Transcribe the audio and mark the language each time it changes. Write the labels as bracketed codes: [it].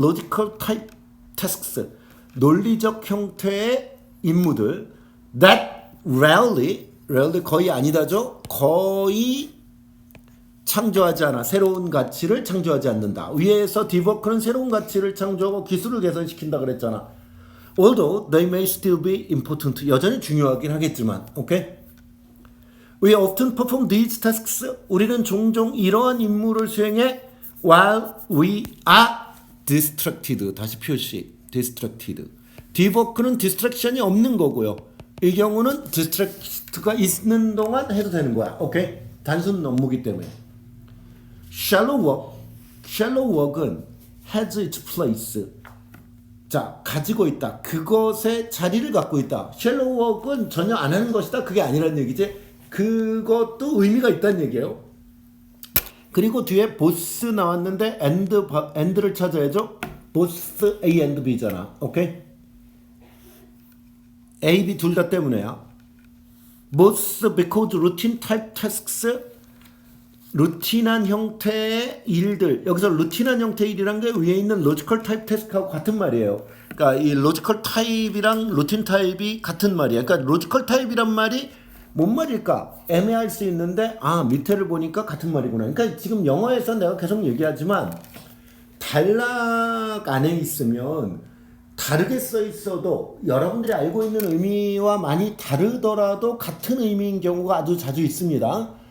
[en] logical type tasks, [ko] 논리적 형태의 임무들 [en] that rarely [ko] 거의 아니다죠. 거의 창조하지 않아. 새로운 가치를 창조하지 않는다. 위에서 딥워크는 새로운 가치를 창조하고 기술을 개선시킨다 그랬잖아. [en] Although they may still be important, [ko] 여전히 중요하긴 하겠지만. 오케이? [en] We often perform these tasks, [ko] 우리는 종종 이러한 임무를 수행해 [en] while we are distracted. [ko] 다시 표시. distracted. 딥워크는 distraction이 없는 거고요. 이 경우는 distract가 있는 동안 해도 되는 거야. 오케이? 단순 업무기 때문에. [en] shallow work은 has its place. [ko] 자, 가지고 있다. 그것의 자리를 갖고 있다. shallow work은 전혀 안 하는 것이다. 그게 아니라는 얘기지. 그것도 의미가 있다는 얘기예요. 그리고 뒤에 both 나왔는데 and를 찾아야죠. both A and B잖아. 오케이? A, B 둘 다 때문에야. [en] both because routine type tasks, [ko] 루틴한 형태의 일들. 여기서 루틴한 형태의 일이란 게 위에 있는 logical type task하고 같은 말이에요. 그러니까 이 logical type이랑 routine type이 같은 말이야. 그러니까 logical type이란 말이 뭔 말일까? 애매할 수 있는데 밑에를 보니까 같은 말이구나. 그러니까 지금 영어에서 내가 계속 얘기하지만 단락 안에 있으면 다르게 써 있어도 여러분들이 알고 있는 의미와 많이 다르더라도 같은 의미인 경우가 아주 자주 있습니다.